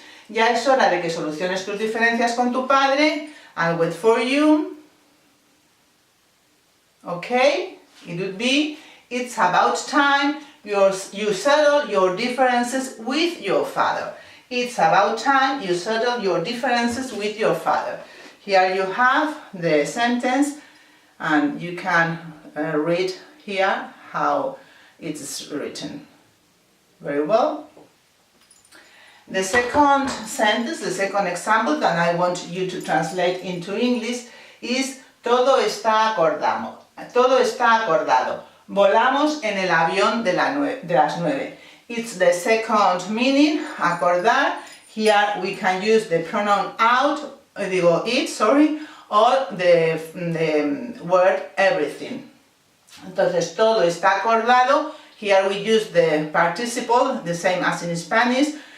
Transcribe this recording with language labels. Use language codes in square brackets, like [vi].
[es] Ya es hora de que soluciones tus diferencias con tu padre. [en] I'll wait for you. Okay? It would be, it's about time you settle your differences with your father. It's about time you settle your differences with your father. Here you have the sentence, and you can read here how it's written. Very well. The second sentence, the second example that I want you to translate into English is [es] todo está acordado. Todo está acordado. Volamos en el avión de las 9. [en] It's the second meaning, acordar. Here we can use the pronoun it, or the word everything. [es] Entonces, todo está acordado. [en] Here we use the participle, the same as in Spanish.